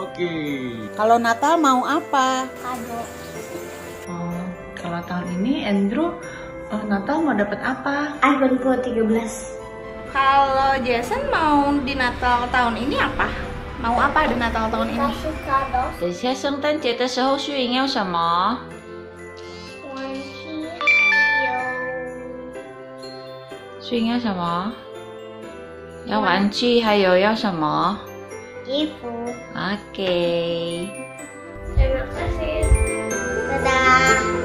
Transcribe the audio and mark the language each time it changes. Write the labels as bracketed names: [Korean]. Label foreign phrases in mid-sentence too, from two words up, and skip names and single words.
[Indonesian] Kalau Natal mau apa? Kado. Oh, kalau tahun ini Andrew Natal mau dapat apa? iPhone Pro 13. Kalau Jason mau di Natal tahun ini apa? Mau apa di Natal tahun ini? [Chinese] 等下圣诞节的时候旭莹要什么？旭莹要什么？要玩具，还有要什么？衣服。 [Indonesian] Oke. Terima kasih. Dadah.